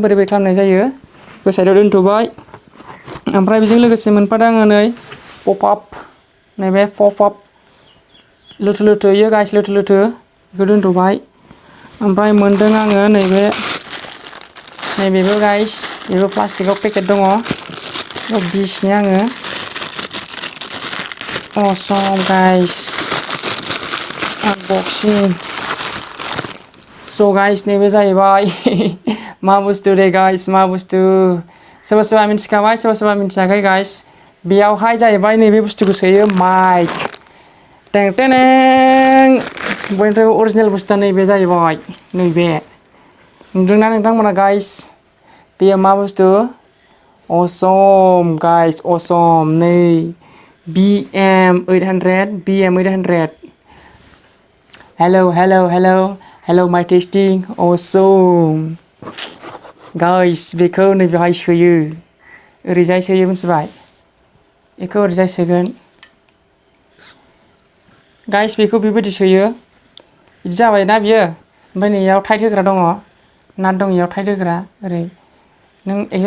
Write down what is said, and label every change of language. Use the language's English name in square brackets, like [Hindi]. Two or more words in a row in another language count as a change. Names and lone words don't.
[Bodo] बोरै खालामनाय जायो बेखौ साइडआव दोनथ'बाय ओमफ्राय बेजों लोगोसे मोनफादों आङो नै पप आप नैबे पप आप लोथो लोथो इयो गाइस लोथो लोथो बेखौ दोनथ'बाय ओमफ्राय मोनदों आङो नैबेबो गाइस बेबो प्लास्टिकआव पेकेट दङ बिसनि आङो [English] awesome guys unboxing so guys [Bodo] नैबे जाहैबाय मा बुस्थु दे गाइस मा बुस्थु सोरबा सोरबा मिथिखाबाय सोरबा सोरबा मिथियाखै गाइस बेयावहाय जाहैबाय नैबे बुस्थुखौ सोयो माइक टें टें बयनिफ्रायबो अरिजिनेल बुस्थुआ नैबे जाहैबाय नैबे नुदोंना नोंथांमोना गाइस बेयो मा बुस्थु [English] awesome guys awesome [Bodo] नै BM800 [English] hello my testing awesome guys [Bodo] बेखौ नैबेहाय सोयो ओरैजाय सोयो मिथिबाय बेखौ ओरैजाय सोगोन गाइस बेखौ बेबायदि सोयो बिदि जाबाय ना बियो ओमफ्राय नैयाव टाइट होग्रा दङ नाट दं इयाव टाइट होग्रा ओरै नों एडजास्ट